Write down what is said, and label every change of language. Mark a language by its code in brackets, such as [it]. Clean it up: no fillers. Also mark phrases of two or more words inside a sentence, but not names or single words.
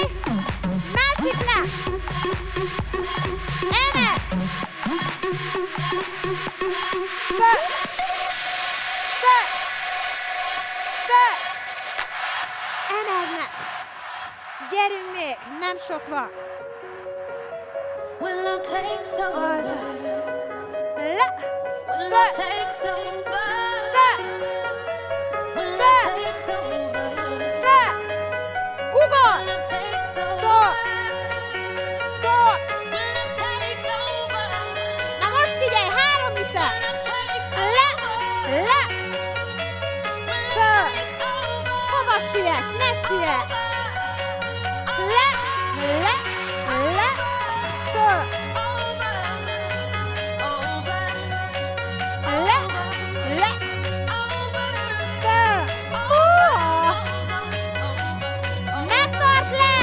[hu] Másik le! Emel! Föl! Föl! Föl! Emeld meg! Gyerünk még! Nem sok van! [en] When love takes over, [hu] Le! [en] when [hu] Föl! [en] love takes over, [hu] Föl! [en] when love takes over, [hu] Föl! Google! [en] when love takes Stop! over, Stop! when love takes over, [hu] Na most figyelj! 3 ütem! [en] when love takes [hu] Le! [en] over, [hu] Le! [en] when [hu] Föl! [en] love takes over, [hu] Hova sietsz? Ne sietsz! Le! Le! Le! Föl! Le! Le! Föl! Megtartsd